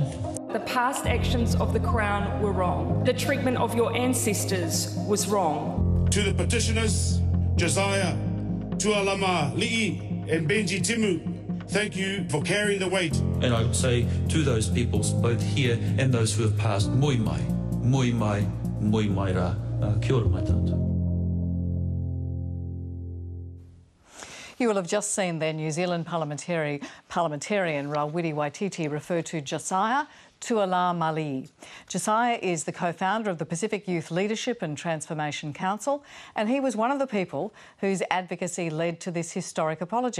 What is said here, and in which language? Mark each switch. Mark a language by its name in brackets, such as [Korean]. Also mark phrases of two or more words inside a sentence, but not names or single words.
[English] The past actions of the Crown were wrong. The treatment of your ancestors was wrong. To the petitioners, Josiah Tualamali'i and Benji Timu, thank you for carrying the weight. And I would say to those peoples, both here and those who have passed, [Māori] moi mai, moi mai, moi mai rā. Kia ora mai tātou. [English] You will have just seen their New Zealand parliamentarian Rawiri Waititi refer to Josiah Tualamali'i. Josiah is the co-founder of the Pacific Youth Leadership and Transformation Council, and he was one of the people whose advocacy led to this historic apology.